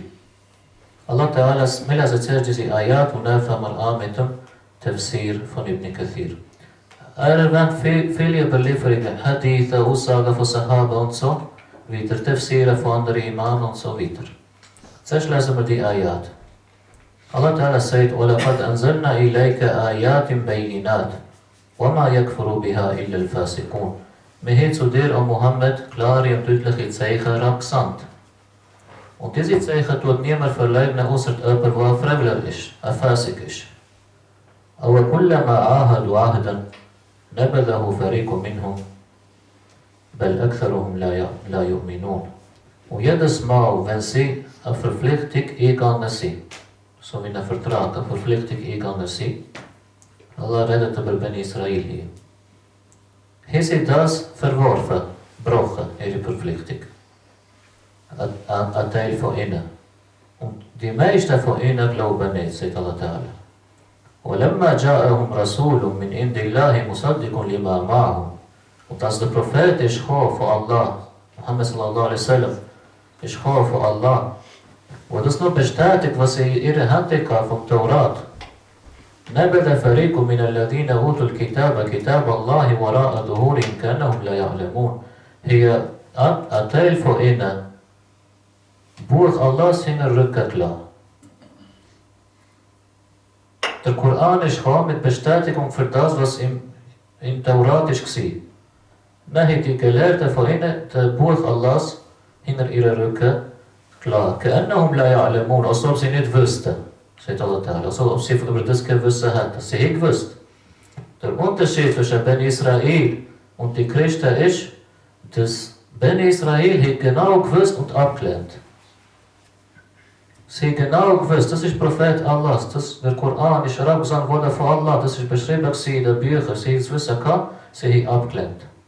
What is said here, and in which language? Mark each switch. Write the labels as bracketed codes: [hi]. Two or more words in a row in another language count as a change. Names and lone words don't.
[ar] الله تعالى, [de] wir lesen zuerst diese Ayat und dann fangen wir an mit dem Tafsir von Ibn Kathir. Er erwähnt viele Überlieferungen, Haditha, Aussagen von Sahaba und so weiter, Tafsire von anderen Imamen und so weiter. Zuerst lesen wir die Ayat. [ar] الله تعالى [de] sagt, [ar] وَلَقَدْ أَنزَلْنَا إِلَيْكَ آيَاتٍ بَيِّنَاتٍ وَمَا يَكْفُرُ بِهَا إِلَّا الْفَاسِقُونَ. [de] Wir haben zu dir, O Muhammad, klare und deutliche Zeichen herabgesandt. Und diese Zeichen tut niemand verleugnen, außer jemand, der ein Fremder ist, ein Fasik ist. [ar] Aber كُلَّمَا عَاهَدُوا عَهْدًا نَبَذَهُ فَرِيقٌ مِّنْهُمْ بَلْ أَكْثَرُهُمْ لَا يُؤْمِنُونَ. [de] Und jedes Mal, wenn sie eine Verpflichtung eingegangen sind, so wie ein Vertrag, eine Verpflichtung eingegangen sind, Allah redet über Bani Israel hier. Haben sie das verworfen, gebrochen, ihre Verpflichtung. Ein Teil von ihnen. Und die meisten von ihnen glauben nicht, sagt [ar] الله تعالى. وَلَمَّا جَاءَهُمْ رَسُولٌ مِّنْ عِنْدِ اللَّهِ مُصَدِّقٌ لِمَا مَعَهُمْ. [de] Und als der Prophet ist gekommen von Allah, Muhammad [ar] صلى الله عليه وسلم, [de] ist gekommen von Allah, wo das nur bestätigt, was sie in ihrer Hand hatten vom Taurat. [ar] نبذ فريق من الذين أوتوا الكتاب كتاب الله وراء ظهورهم كأنهم لا يعلمون. [de] Hier ein Teil von ihnen Buch Allahs hinter Rücken gelassen. Der Koran ist gekommen mit Bestätigung für das, was im Taurat war. Dann hat die Gelehrten von ihnen das Buch Allahs hinter ihren Rücken gelassen. [ar] كأنهم لا يعلمون, [de] als ob sie nicht wüssten. Sagt [ar] الله تعالى, [de] also ob sie über das Gewissen hat. Sie haben gewusst. Der Unterschied zwischen Ben Israel und die Christen ist, dass Ben Israel hat genau gewusst und abgelehnt. Sie haben genau gewusst, das ist Prophet Allahs, der Koran ist herabgesandt worden von Allah, das ist beschrieben in den Büchern, sie haben es wissen gehabt, sie haben abgelehnt.